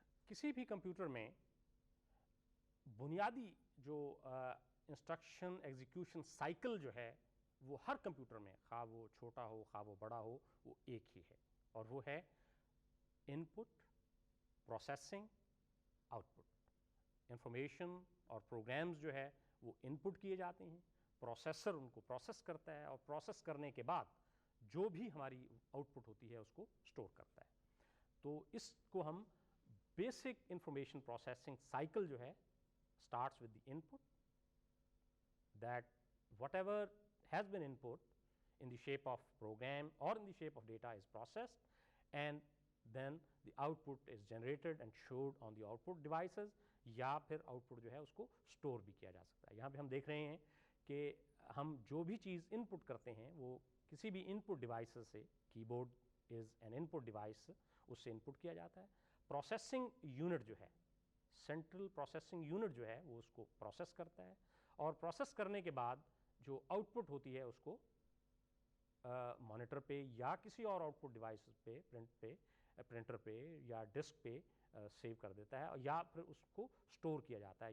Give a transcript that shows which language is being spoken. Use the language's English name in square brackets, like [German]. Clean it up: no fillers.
[Urdu] کسی بھی کمپیوٹر میں بنیادی جو انسٹرکشن ایگزیکیوشن سائیکل جو ہے وہ ہر کمپیوٹر میں، خواہ وہ چھوٹا ہو خواہ وہ بڑا ہو، وہ ایک ہی ہے، اور وہ ہے ان پٹ، پروسیسنگ، آؤٹ پٹ. انفارمیشن اور پروگرامز جو ہے وہ ان پٹ کیے جاتے ہیں، پروسیسر ان کو پروسیس کرتا ہے، اور پروسیس کرنے کے بعد جو بھی ہماری آؤٹ پٹ ہوتی ہے اس کو اسٹور کرتا ہے. تو اس کو ہم بیسک انفارمیشن پروسیسنگ سائیکل جو ہے [English] starts with the input, that whatever has been input in the shape of program or in the shape of data is processed, and then the output is generated and showed on the output devices, [Urdu] یا پھر out put جو ہے اس کو store بھی کیا جا سکتا ہے. یہاں پہ ہم دیکھ رہے ہیں کہ ہم جو بھی چیز ان پٹ کرتے ہیں وہ کسی بھی ان پٹ ڈیوائسز سے، [English] keyboard is an input device, [Urdu] اس سے ان پٹ کیا جاتا ہے. پروسیسنگ یونٹ جو ہے، سینٹرل پروسیسنگ یونٹ جو ہے، وہ اس کو پروسیس کرتا ہے، اور پروسیس کرنے کے بعد جو آؤٹ پٹ ہوتی ہے اس کو مانیٹر پہ یا کسی اور آؤٹ پٹ ڈیوائس پہ، پرنٹر پہ یا ڈسک پہ سیو کر دیتا ہے، یا پھر اس کو اسٹور کیا جاتا ہے.